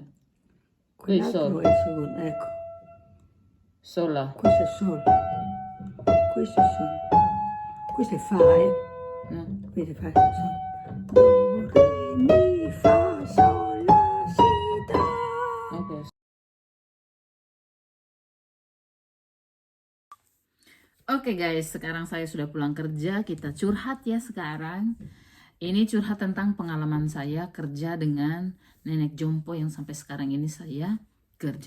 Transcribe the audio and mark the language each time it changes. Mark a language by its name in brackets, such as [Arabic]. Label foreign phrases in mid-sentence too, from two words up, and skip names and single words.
[Italian] Quell'altro sol. è il secondo, ecco. Sola. Questo è sol. Questo è sol. Questo è fa, No. Questo è fa, sol. Do, re, mi, fa, sol, la, si, do. [Indonesian] Oke. Oke guys, sekarang saya sudah pulang kerja. Kita curhat ya sekarang. Ini curhat tentang pengalaman saya kerja dengan nenek jompo yang sampai sekarang ini saya kerja.